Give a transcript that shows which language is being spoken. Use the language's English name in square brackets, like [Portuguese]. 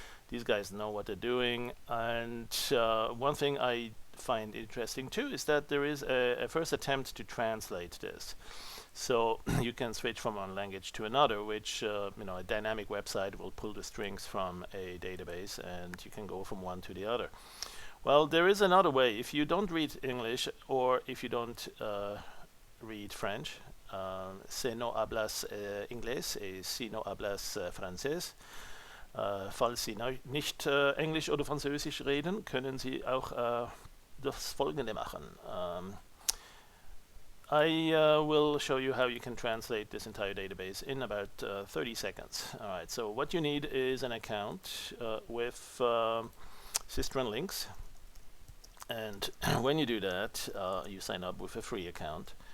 [English] These guys know what they're doing. And one thing I find interesting too is that there is a first attempt to translate this. So you can switch from one language to another, which a dynamic website will pull the strings from a database, and you can go from one to the other. Well, there is another way. If you don't read English or if you don't read French, [Spanish] si no hablas inglés y si no hablas francés, [German] falls Sie nicht Englisch oder Französisch reden, können Sie auch das Folgende machen. [English] I will show you how you can translate this entire database in about 30 seconds. All right, so what you need is an account with SystranLinks. And when you do that, you sign up with a free account.